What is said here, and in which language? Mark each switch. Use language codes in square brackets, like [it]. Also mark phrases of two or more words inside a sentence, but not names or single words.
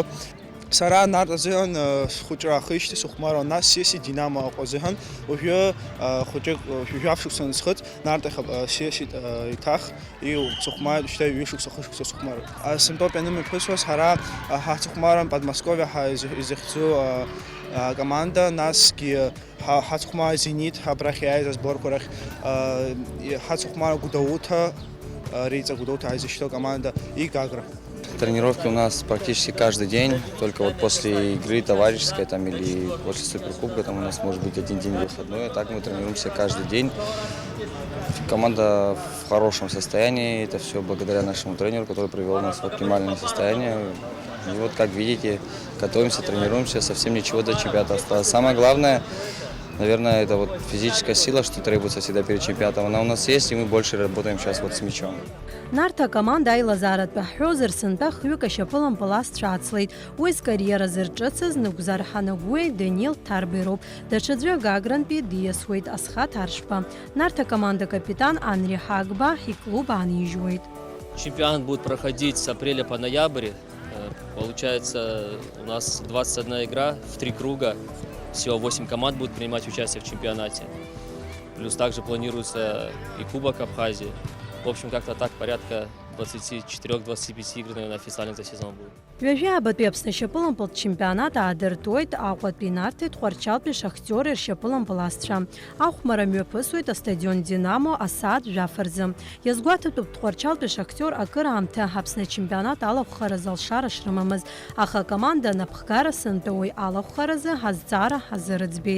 [ab] Сара нарт азыҳан схәыҷра ахишьҭи сыхәмаруа, нас сиаси Динамо аҟәа азыҳан уажәы хәыҷык шәажәы шықәса насхыҵ, нарт сиасит иҭах, сыхәмаруеит шьҭа ҩышықәса хышықәса сыхәмаруеит. Сынтәоуп ианымҩаԥысуаз ҳара ҳацыхәмаран Подмосковиа ҳәа изыхьӡу акоманда, насгьы ҳацыхәмаруа Зенит абрахь иааиз асборқәа рахь, ҳацыхәмаруа Гәдоуҭа, Риҵа Гәдоуҭа изышьҭоу команда и Гагра. [ru] Тренировки у нас практически каждый день, только вот после игры товарищеской там, или после суперкубка там у нас может быть один день выходной, а так мы тренируемся каждый день. Команда в хорошем состоянии, это все благодаря нашему тренеру, который привел нас в оптимальное состояние. И вот как видите, готовимся, тренируемся, совсем ничего до чемпионата осталось. Самое главное, наверное, это вот физическая сила, что требуется всегда перед чемпионатом. Она у нас есть, и мы больше работаем сейчас вот с мячом. [ab] Нарҭ акоманда аилазааратәы ҳҳәозар, сынтәа хҩык ашьапылампылазцәа ацлеит. Уи зкариера зырҿыцыз Ныгәзар Ҳанагәуеи Даниил Ҭарбеи роуп. Даҽаӡәы Гагрантәи диасуеит Асхат Аршԥа. Нарҭ акоманда капитан Анри Ҳагба иклуб аанижьуеит. [ru] Чемпионат будет проходить с апреля по ноябрь. Получается, у нас 21 игра в 3 круга. Всего 8 команд будут принимать участие в чемпионате. Плюс также планируется и Кубок Абхазии. В общем, как-то так, порядка 24-25 игр, наверное, официально за сезон будет. [ab] Ҩажәи абатәи Аԥсны ашьапылампылтә чемпионат аадыртуеит Аҟәатәи Нарҭи Тхәарчалтәи Шахтиори ршьапылампылазцәа. Ахәмара мҩаԥысуеит астадион Динамо асааҭ жәаф рзы. Иазгәаҭатәуп Тхәарчалтәи Шахтиор акыраамҭа Аԥсны ачемпионат алахәхараз алшара шрымамыз, аха акоманда анапхгара сынтәа уи алахәхаразы ҳазҵаара ҳазырыӡбеит.